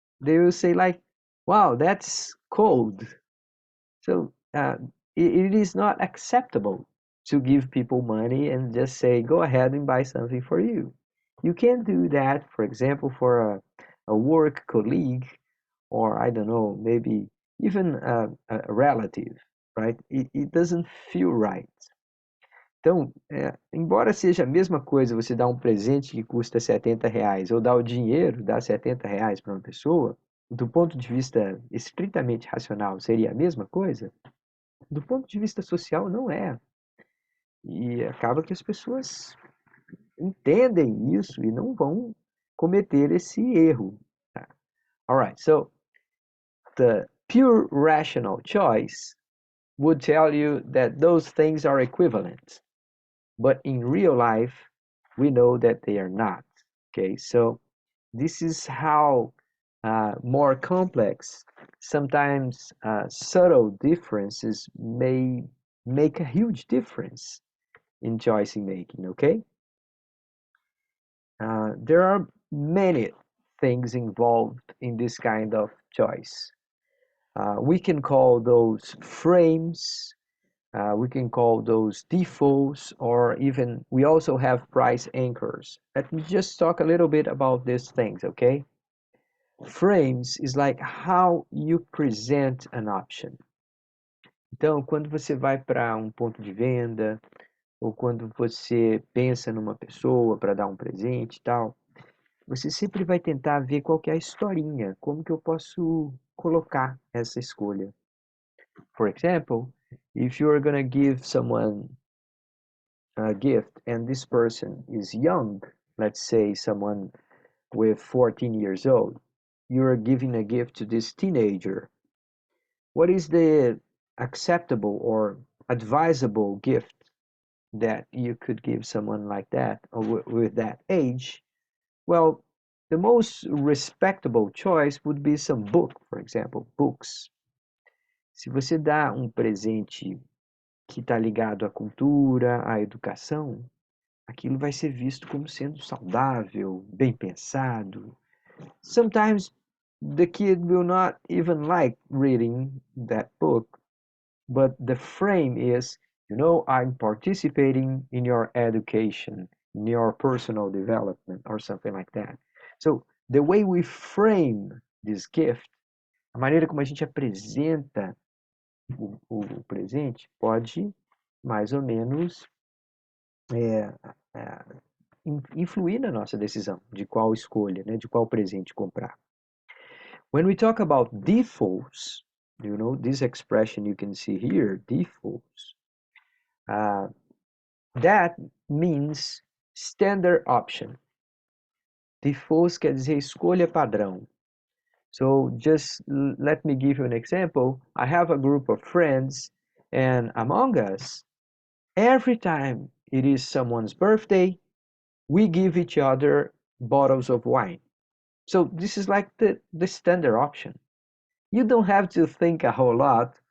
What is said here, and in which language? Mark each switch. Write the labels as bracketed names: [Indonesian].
[English] They will say like, wow, that's cold. So it is not acceptable to give people money and just say, go ahead and buy something for you. You can't do that, for example, for a work colleague, or I don't know, maybe even a relative, right? It doesn't feel right. [Portuguese] Então, embora seja a mesma coisa você dar um presente que custa 70 reais ou dar o dinheiro, dar 70 reais para uma pessoa, do ponto de vista estritamente racional seria a mesma coisa, do ponto de vista social não é. E acaba que as pessoas entendem isso e não vão cometer esse erro. [English] Alright, so the pure rational choice would tell you that those things are equivalent. But in real life, we know that they are not. Okay, so this is how more complex, sometimes subtle differences may make a huge difference in choice making, okay? There are many things involved in this kind of choice. We can call those frames, we can call those defaults, or even we also have price anchors. Let me just talk a little bit about these things, okay? Frames is like how you present an option. [Portuguese] Então, quando você vai para um ponto de venda, ou quando você pensa numa pessoa para dar um presente e tal, você sempre vai tentar ver qual que é a historinha, como que eu posso colocar essa escolha. [English] For example, if you are gonna give someone a gift and this person is young, let's say someone with 14 years old, you are giving a gift to this teenager. What is the acceptable or advisable gift that you could give someone like that or with that age? Well, the most respectable choice would be some book, for example, books. [Portuguese] Se você dá um presente que está ligado à cultura, à educação, aquilo vai ser visto como sendo saudável, bem pensado. [English] Sometimes the kid will not even like reading that book, but the frame is, I'm participating in your education, in your personal development, or something like that. So, the way we frame this gift, [Portuguese] a maneira como a gente apresenta o presente, pode mais ou menos é, é, influir na nossa decisão de qual escolha, né, de qual presente comprar. [English] When we talk about defaults, this expression you can see here, defaults, that means standard option. [Portuguese] Defaults quer dizer escolha padrão. [English] So just let me give you an example. I have a group of friends, and among us, every time it is someone's birthday, we give each other bottles of wine. So this is like the standard option. You don't have to think a whole lot.